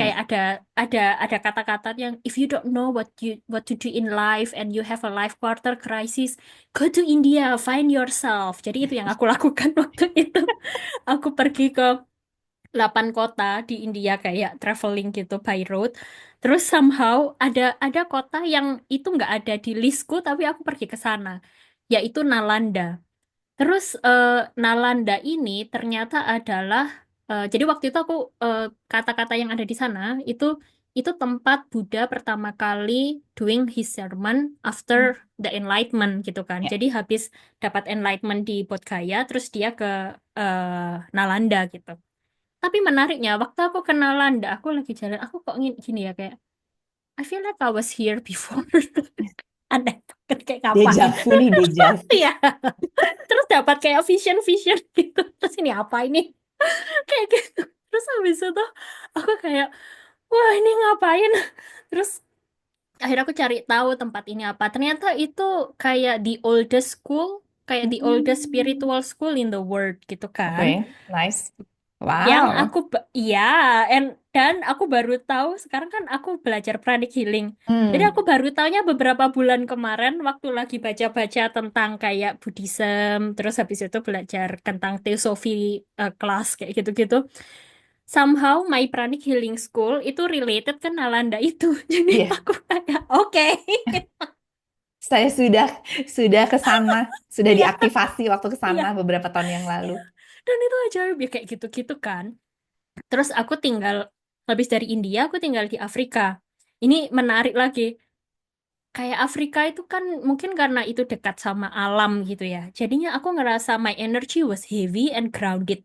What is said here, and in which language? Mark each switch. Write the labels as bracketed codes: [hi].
[id] kayak ada kata-kata yang [en] if you don't know what to do in life and you have a life quarter crisis, go to India, find yourself. [id] Jadi itu yang aku lakukan waktu itu. Aku pergi ke 8 kota di India kayak traveling gitu [en] by road. [id] Terus somehow ada kota yang itu nggak ada di listku tapi aku pergi ke sana, yaitu Nalanda. Terus Nalanda ini ternyata adalah jadi waktu itu aku kata-kata yang ada di sana itu tempat Buddha pertama kali [en] doing his sermon after the enlightenment [id] gitu kan. Ya. Jadi habis dapat enlightenment di Bodh Gaya terus dia ke Nalanda gitu. Tapi menariknya, waktu aku kenal Landa, aku lagi jalan, aku kok gini ya, kayak, [en] I feel like I was here before. [id] Aneh banget, kayak ngapain. Dejavu nih, dejavu. Iya, terus dapat kayak vision-vision gitu. Terus ini apa ini? Kayak gitu. Terus habis itu, aku kayak, wah ini ngapain? Terus akhirnya aku cari tahu tempat ini apa. Ternyata itu kayak [en] the oldest school, kayak the oldest Hmm. spiritual school in the world [id] gitu kan. Oke, nice. Yang [en] Wow. [id] aku iya, dan aku baru tahu sekarang kan aku belajar pranic healing. Jadi Hmm. aku baru tahunya beberapa bulan kemarin waktu lagi baca-baca tentang kayak Buddhism, terus habis itu belajar tentang teosofi kelas kayak gitu-gitu. [en] Somehow my pranic healing school itu related ke Nalanda itu. Jadi [id] Iya, aku kayak oke. saya sudah ke sana, sudah Iya, diaktifasi waktu ke sana iya. beberapa tahun yang lalu. Dan itu ajaib ya kayak gitu-gitu kan. Terus aku tinggal habis dari India, aku tinggal di Afrika. Ini menarik lagi. Kayak Afrika itu kan mungkin karena itu dekat sama alam gitu ya. Jadinya aku ngerasa [en] my energy was heavy and grounded.